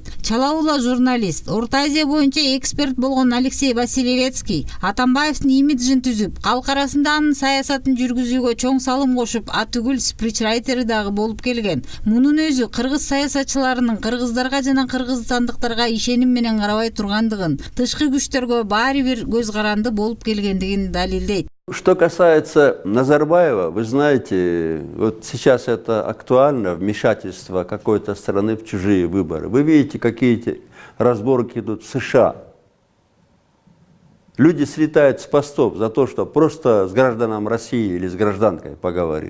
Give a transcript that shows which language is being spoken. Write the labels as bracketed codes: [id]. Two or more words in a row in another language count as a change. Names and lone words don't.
[ky] Чала ула журналист, Орто Азия боюнча эксперт болгон Алексей Васильевецкий Атамбаевдин имиджин түзүп, калк арасында анын саясатын жүргүзүүгө чоң салым кошуп, атүгүл спичрайтери дагы болуп келген. Мунун өзү кыргыз саясатчыларынын кыргыздарга жана кыргызстандыктарга ишеним менен карабай тургандыгын, тышкы күчтөргө баары бир көз каранды болуп келгендигин далилдейт. [ru] Что касается Назарбаева, вы знаете, вот сейчас это актуально, вмешательство какой-то страны в чужие выборы. Вы видите, какие разборки идут в США. Люди слетают с постов за то, что просто с гражданом России или с гражданкой поговорили.